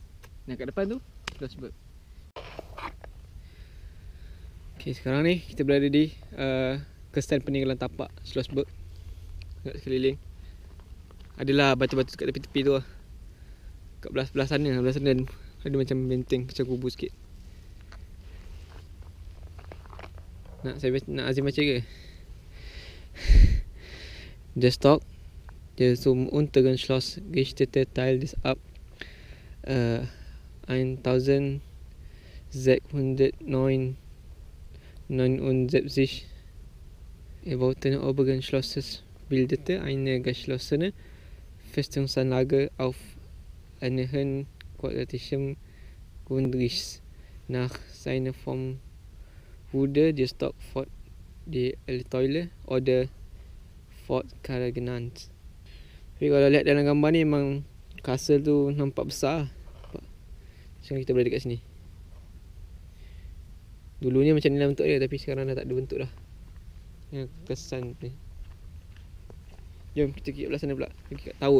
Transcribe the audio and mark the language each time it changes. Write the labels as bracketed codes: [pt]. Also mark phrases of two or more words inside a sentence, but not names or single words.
[ms] Dan kat depan tu Schlossberg. Okay, sekarang ni kita berada di kesan peninggalan tapak Schlossberg. Kat sekeliling adalah batu-batu kat tepi-tepi tu lah. Kat belah sana ada macam benteng, macam kubur sikit. Nak Azim baca ke? [de] Der Stock, der zum unteren Schloss gerichtete Teil des ab 1679 erbauten oberen Schlosses bildete eine geschlossene Festungsanlage auf einem quadratischen Grundriss. Nach seiner Form wurde der Stock Fort die Elteule oder Fort Kara genannt. [ms] Tapi kalau lihat dalam gambar ni, memang castle tu nampak besar. Sekarang kita berada dekat sini. Dulunya macam ni lah bentuk dia, tapi sekarang dah tak ada bentuk dah. Yang kesan ni. Jom kita pergi belah sana pula, pergi kat tower.